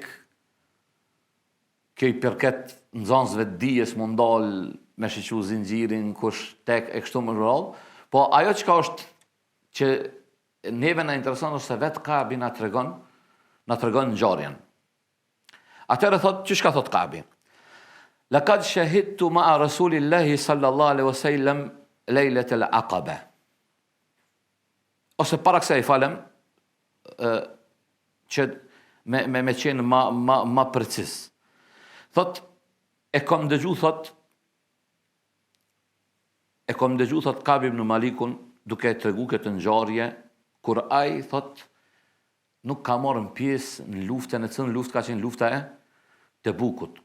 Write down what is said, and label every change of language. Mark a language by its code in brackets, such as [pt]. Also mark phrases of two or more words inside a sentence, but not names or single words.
[sq] Kjo i përket nxënësve të dijes më ndalë me shiqu zinxhirin, kush tek e kështu më rrallë, po ajo çka është që neve na intereson është se vetë Kabi na tregon ngjarjen. Atëherë thot, çish ka thot Kabi? [ar] لقد شهدت مع رسول الله صلى الله عليه وسلم ليلة العقبة. [sq] Ose para kësaj falem, që me qenë ma precis. Thot, e kom dëgju, thot Kabi ibn Malikun, duke e tregu këtë ngjarje, kur ai, thot, nuk ka marrën pjesë në luftën, e cënë luftë ka qenë lufta e Tebukut.